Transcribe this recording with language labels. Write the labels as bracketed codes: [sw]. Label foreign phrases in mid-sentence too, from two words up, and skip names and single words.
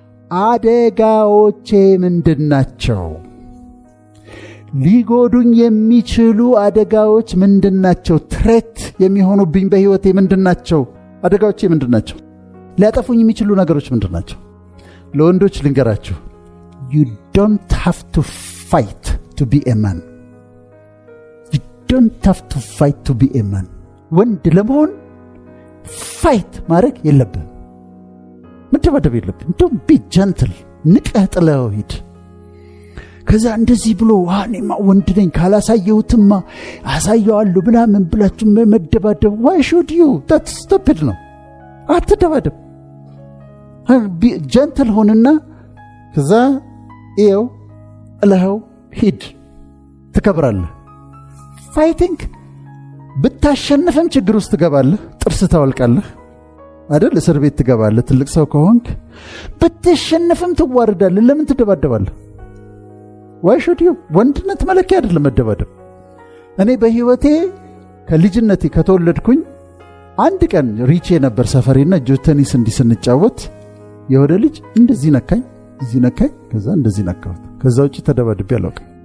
[am] አደጋዎቼ ምንድናቸው? ሊጎዱኝ የሚችሉ አደጋዎች ምንድናቸው? ትሬት የሚሆኑብኝ በህይወቴ ምንድናቸው? አደጋዎቼ ምንድናቸው? ሊያጠፉኝ የሚችሉ ነገሮች ምንድናቸው? ለወንዶች ልንገራችሁ፣ [en] you don't have to fight to be a man. You don't have to fight to be a man. [am] ወንድ ለመሆን ፋይት ማድረግ የለብህም፣ መደባደብ የለብህም። እንደውም [en] be gentle፣ [am] ንቀህ ጥለው ሂድ። ከዛ እንደዚህ ብሎ እኔማ ወንድ ነኝ ካላሳየሁትማ አሳየዋለሁ ምናምን ብላችሁ መደባደብ፣ [en] why should you? that's stupid [am] ነው። አትደባደብ። ጀንትል ሆንና ከዛ ይኸው ጥለኸው ሂድ፣ ትከብራለህ። ፋይቲንግ ብታሸንፍም ችግር ውስጥ ትገባለህ፣ ጥርስ ታወልቃለህ አይደል? እስር ቤት ትገባለህ ትልቅ ሰው ከሆንክ። ብትሸንፍም ትዋርዳለህ። ለምን ትደባደባለህ? [en] why should you? [am] ወንድነት መለኪያ አይደለም መደባደብ። እኔ በህይወቴ ከልጅነቴ ከተወለድኩኝ አንድ ቀን ሪቼ ነበር ሰፈሬና ጆተኒስ እንዲስንጫወት የወደ ልጅ እንደዚህ ነካኝ፣ እዚህ ነካኝ፣ ከዛ እንደዚህ ነካሁት። ከዛ ውጪ ተደባድቤ አላውቅም።